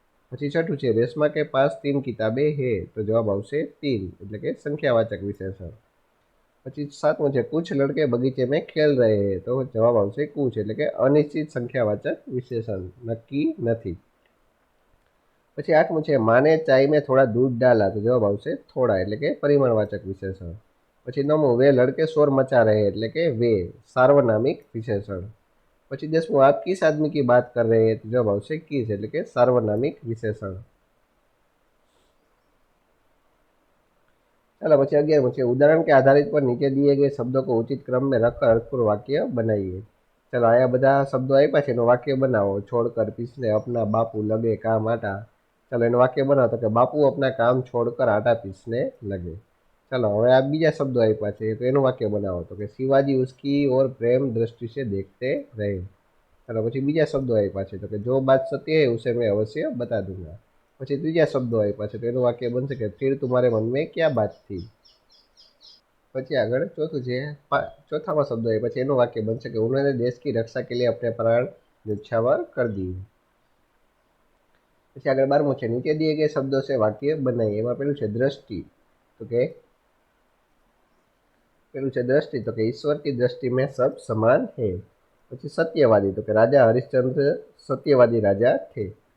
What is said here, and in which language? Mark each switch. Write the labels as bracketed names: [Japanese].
[Gujarati] પછી છઠ્ઠું છે [Hindi] રેશમા કે પાસ 3 કિતાબે હે, [Gujarati] તો જવાબ આવશે 3 એટલે કે સંખ્યાવાચક વિશેષણ। પછી સાતમું છે [Hindi] कुछ लड़के बगीचे में खेल रहे हैं, [Gujarati] તો જવાબ આવશે कुछ એટલે કે અનિશ્ચિત સંખ્યાવાચક વિશેષણ, નક્કી નથી। પછી આઠમું છે માને ચાય [Hindi] में थोड़ा दूध डाला, [Gujarati] तो જવાબ આવશે થોડા એટલે કે પરિમાણવાચક વિશેષણ। પછી નવમું [Hindi] वे लड़के शोर मचा रहे [Gujarati] એટલે કે वे સાર્વનામિક વિશેષણ। પછી દસમું [Hindi] आप किस आदमी की बात कर रहे हैं, तो [Gujarati] જવાબ આવશે किस એટલે કે સાર્વનામિક વિશેષણ। [Hindi] चलो [Gujarati] પછી 11મું છે [Hindi] उदाहरण के आधारित पर नीचे दिए गए शब्दों को उचित क्रम में रखकर अर्थपूर्ण वाक्य बनाइए। [Gujarati] चलो आया બધા શબ્દો આપ્યા છે એનું વાક્ય બનાવો। [Hindi] छोड़कर पीसने अपना बापू लगे काम आटा, चलो [Gujarati] એનું વાક્ય બનાવો તો કે [Hindi] બાપુ अपना काम छोड़कर आटा पीसने लगे। [Gujarati] चलो હવે આ બીજા શબ્દો આપ્યા છે તો એનું વાક્ય બનાવો તો કે [Hindi] शिवाजी उसकी ओर प्रेम दृष्टि से देखते रहे। चलो [Gujarati] પછી બીજા શબ્દો આપ્યા છે તો કે [Hindi] जो बात सत्य है उसे मैं अवश्य बता दूंगा। [Gujarati] પછી ત્રીજા શબ્દો આપ્યા છે તો એનું વાક્ય બનશે કે [Hindi] फिर तुम्हारे मन में क्या बात थी। [Gujarati] પછી આગળ ચોથું છે ચોથામાં શબ્દો આપ્યા છે એનું વાક્ય બનશે કે [Hindi] उन्होंने देश की रक्षा के लिए अपने प्राण न्योछावर कर दिए। [Gujarati] પછી આગળ 12મું છે નીચે [Hindi] दिए गए शब्दों से वाक्य बनाइए। [Gujarati] એમાં પેલું છે दृष्टि, तो કે પેલું છે दृष्टि तो કે [Hindi] ईश्वर की दृष्टि में सब समान है। [Gujarati] પછી [Hindi] सत्यवादी तो કે राजा हरिश्चंद्र सत्यवादी राजा थे।